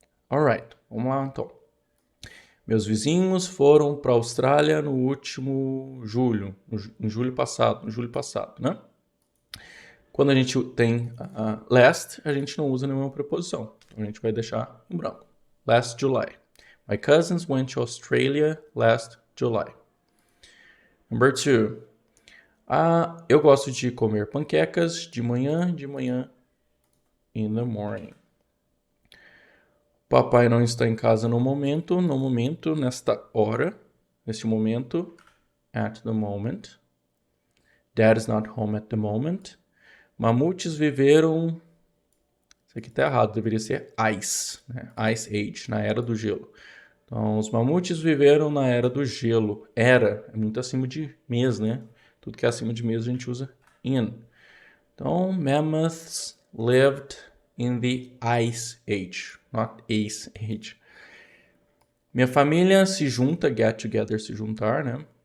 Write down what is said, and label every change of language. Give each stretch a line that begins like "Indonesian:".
Portuguese: Alright, vamos lá então. Meus vizinhos foram para a Austrália no último julho, em julho passado, né? Quando a gente tem last, a gente não usa nenhuma preposição. Então a gente vai deixar em branco.
English: Last July. My cousins went to Australia last July. Number 2.
Portuguese: Eu gosto de comer panquecas de manhã,
English: in the morning.
Portuguese: Papai não está em casa no momento, nesta hora, neste momento,
English: at the moment. Dad is not home at the moment.
Portuguese: Mamutes viveram... Isso aqui tá errado, deveria ser ice, né? Ice Age, na Era do Gelo. Então, os mamutes viveram na Era do Gelo. Era, é muito acima de mês, né? Tudo que é acima de mês a gente usa in.
English: Então, mammoths lived in the Ice Age, not Ace Age.
Portuguese: Minha família se junta,
English: get together,
Portuguese: se juntar, né?